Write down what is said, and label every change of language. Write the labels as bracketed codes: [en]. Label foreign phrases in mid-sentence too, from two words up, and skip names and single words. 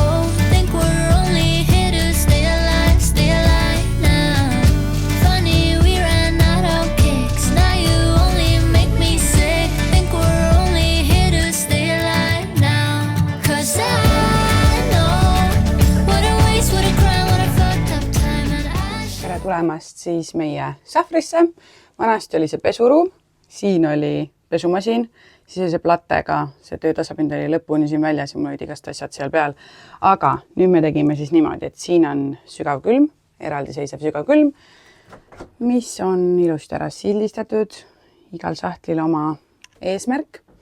[en] Think we're only here to stay alive now. Funny we ran out of kicks. Now you only make me sick. Think we're only here to stay alive now. 'Cause I know what a waste, what a crime, what a fucked up time, and I should. [et] Tere tulemast siis meie sahvrisse. Vanasti oli see pesuruum, siin oli pesumasin, siis oli see platega, see töötasapind oli lõpuni siin väljas ja mul olid igast asjad seal peal. Aga nüüd me tegime siis niimoodi, et siin on sügavkülm, eraldiseisev sügavkülm, mis on ilusti ära sildistatud, igal sahtlil oma eesmärk.